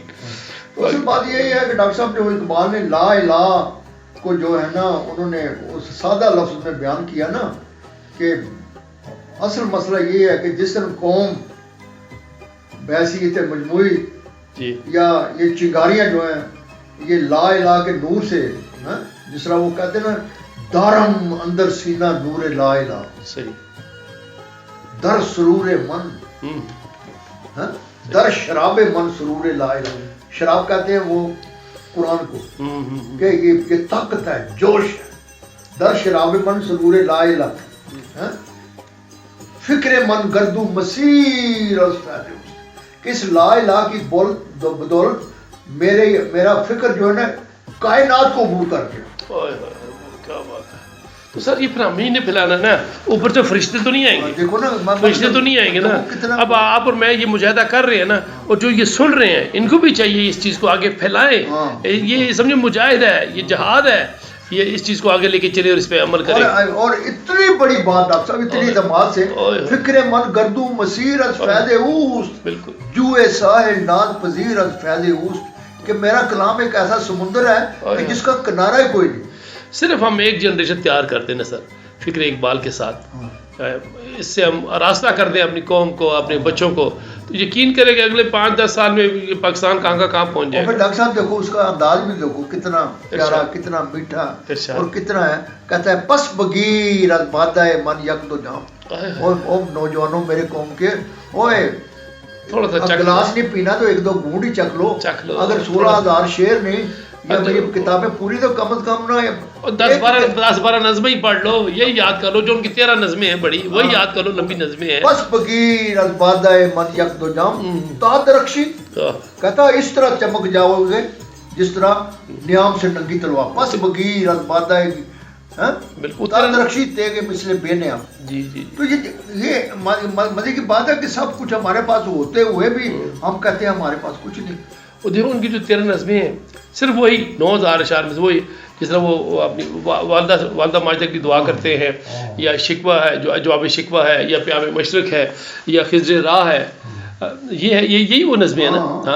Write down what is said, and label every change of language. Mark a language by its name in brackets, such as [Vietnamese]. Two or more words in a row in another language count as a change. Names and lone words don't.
[Urdu] اصل بات یہی ہے کہ ڈاکٹر صاحب جو اقبال نے [Arabic] لا الہ [Urdu] کو جو ہے نا انہوں نے اس سادہ لفظ میں بیان کیا نا کہ اصل مسئلہ یہ ہے کہ جس دن قوم بحیثیت مجموعی یا یہ چنگاریاں جو ہیں یہ [Arabic] لا الہ [Urdu] کے نور سے، جس طرح وہ کہتے ہیں نا [Persian] دارم اندر سینہ نور لا الہ، [Urdu] صحیح، [Persian] در سرور من، در شراب من سرور [Arabic] لا الہ. [Urdu] شراب کہتے ہیں وہ قرآن کو کہ یہ طاقت ہے، جوش ہے. [Persian] در شراب من سرور لا الہ، فکر من گردو مسیر از فیض [Urdu] کہ اس [Arabic] لا الہ [Urdu] کی بدولت میرا فکر جو ہے نا کائنات کو عبور کر کے. کیا بات ہے. تو سر یہ پھر ہم ہی نے پھیلانا نا، اوپر سے فرشتے تو نہیں آئیں گے، دیکھو نا فرشتے تو نہیں آئیں گے نا. اب آپ اور میں یہ مجاہدہ کر رہے ہیں نا، اور جو یہ سن رہے ہیں ان کو بھی چاہیے اس چیز کو آگے پھیلائیں. یہ سمجھے مجاہد ہے، یہ جہاد ہے، یہ اس چیز کو آگے لے کے چلے اور اس پہ عمل کریں. اور اتنی بڑی بات ڈاکٹر صاحب، اتنی اعتماد سے [Persian] فکر من گردو مسیر از فیض اوست، [Urdu] بالکل [Persian] جوئے ساحل ناز پذیر از فیض اوست، [Urdu] کہ میرا کلام ایک ایسا سمندر ہے کہ جس کا کنارہ ہی کوئی نہیں. صرف ہم ایک جنریشن تیار کرتے ہیں نا سر فکر اقبال کے ساتھ، اس سے ہم راستہ کر دیں اپنی قوم کو، اپنے بچوں کو، تو یقین کریں کہ اگلے 5-10 سال میں پاکستان کہاں کا کہاں پہنچ جائے گا. ڈاکٹر صاحب دیکھو اس کا انداز بھی دیکھو کتنا پیارا، کتنا میٹھا اور کتنا ہے. کہتا ہے [Persian] پس بگیر از بادہ من یک دو جام. [Urdu] او نوجوانوں میرے قوم کے، اوے تھوڑا سا گلاس نہیں پینا تو 1-2 گھونٹ ہی چکھ لو. اگر 16,000 شعر نہیں یا میری کتابیں پوری تو کم از کم نہ 10-12 نظمیں ہی پڑھ لو، یہی یاد کر لو جو ان کی 13 نظمیں ہیں بڑی، وہی یاد کر لو، لمبی نظمیں ہیں. [Persian] بس بگیر از بادہ من یک دو جام تا درخشی، [Urdu] کہتا اس طرح چمک جاؤ گے جس طرح نیام سے ننگی تلوار. [Persian] بس بگیر از بادہ تا درخشی تیگے مثل بے نیام. [Urdu] جی جی. تو یہ مزے کی بات ہے کہ سب کچھ ہمارے پاس ہوتے ہوئے بھی ہم کہتے ہیں ہمارے پاس کچھ نہیں. وہ دیکھو ان کی جو 13 نظمیں ہیں صرف وہی 9,000 اشعار میں سے وہی، جس طرح وہ اپنی والدہ ماجدہ کی دعا کرتے ہیں، یا شکوہ ہے جو جواب شکوہ ہے، یا پیام مشرق ہے، یا خضر راہ ہے، یہ ہے یہی وہ نظمیں ہیں نا.